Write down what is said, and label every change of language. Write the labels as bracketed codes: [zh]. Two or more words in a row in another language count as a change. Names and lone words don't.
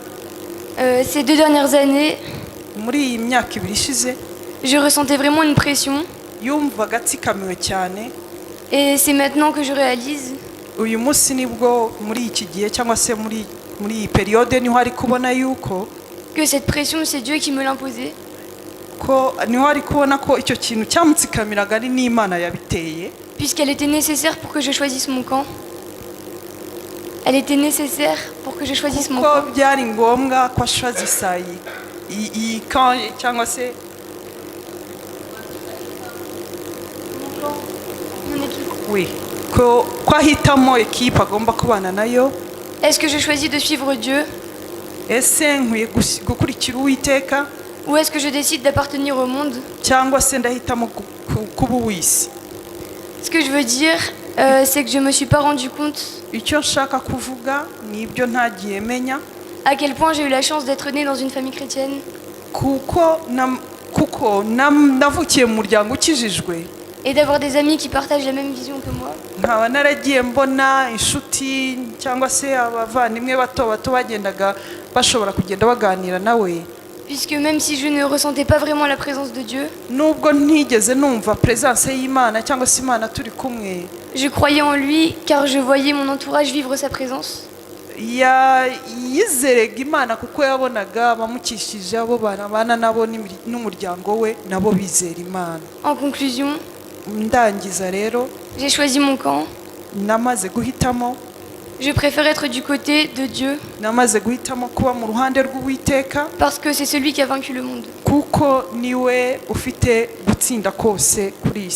[fr] Ces 2 dernières années, [rw] Muri iyi myaka ibiri ishize [fr] je ressentais vraiment une pression. [rw] yumvaga atsikamiwe cyane. [fr] Et c'est maintenant que je réalise [rw] Uyu munsi nibwo muri iki gihe cyangwa se muri iyi periode niho ari kubona yuko [fr] que cette pression, c'est Dieu qui me l'imposait. [rw] niho ari kubona ko icyo kintu cyamutsikamiraga ari n'Imana yabiteye. [fr] Puisqu'elle était nécessaire pour que je choisisse mon camp. Elle était nécessaire pour que je choisisse mon [rw] Ko [fr] camp. [rw] byari ngombwa ko ashwazisa iyi camp cyangwa se [fr] Mon équipe. [rw] we ko ahitamo ekipe agomba kubana nayo. [fr] Est-ce que je choisis de suivre Dieu [rw] Ese nkwiye gukurikira Uwiteka [fr] ou est-ce que je décide d'appartenir au monde? [rw] cyangwa se ndahitamo kuba uw'isi? [fr] Ce que je veux dire, c'est que je me suis pas rendu compte [rw] Icyo nshaka kuvuga ni ibyo ntagiye menya, [fr] à quel point j'ai eu la chance d'être née dans une famille chrétienne [rw] kuko navukiye mu muryango ukijijwe, [fr] et d'avoir des amis qui partagent la même vision que moi. [rw] nkaba naragiye mbona inshuti cyangwa se abavandimwe bato bagendaga bashobora kugenda baganira nawe. [fr] Puisque même si je ne ressentais pas vraiment la présence de Dieu, [rw] Nubwo ntigeze numva presence y'Imana cyangwa se Imana turi kumwe, [fr] je croyais en lui car je voyais mon entourage vivre sa présence. [rw] yizeraga Imana kuko yabonaga abamukishije abo banabana nabo n'umuryango we nabo bizera Imana. [fr] En conclusion, [rw] Ndangiza rero [fr] j'ai choisi mon camp. [rw] namaze guhitamo [fr] Je préfère être du côté de Dieu [rw] namaze guhitamo kuba mu ruhande rw'Uwiteka [fr] parce que c'est celui qui a vaincu le monde. [rw] kuko niwe ufite gutsinda kose kuri iyi si.